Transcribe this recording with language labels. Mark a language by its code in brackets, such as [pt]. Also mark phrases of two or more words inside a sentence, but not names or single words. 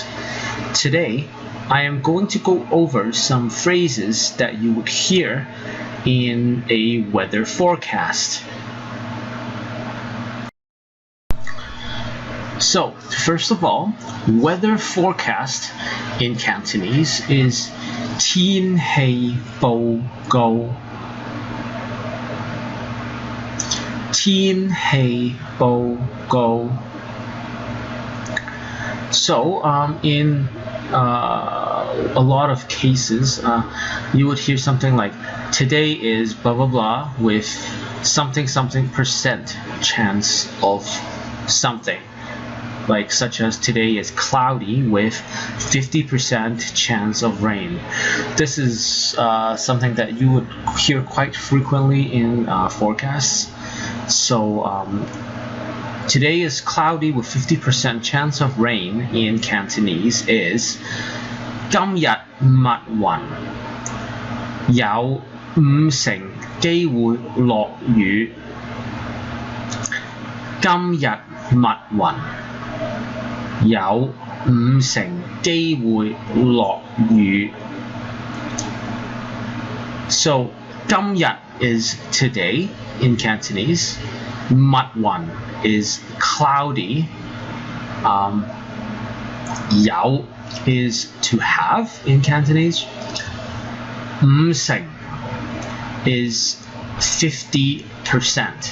[en] Today, I am going to go over some phrases that you would hear in a weather forecast. So, first of all, weather forecast in Cantonese is [yue] 天氣報告。天氣報告。 [en] So, in a lot of cases, you would hear something like, today is blah blah blah with something percent chance of something. Like such as today is cloudy with 50% chance of rain. This is something that you would hear quite frequently in forecasts. So today is cloudy with 50% chance of rain in Cantonese is [yue] 今日密雲，有50%機會落雨。今日密雲，有50%機會落雨。 [en] So 今日 is today in Cantonese. 密雲 is cloudy. 有 is to have in Cantonese. 50% is 50%.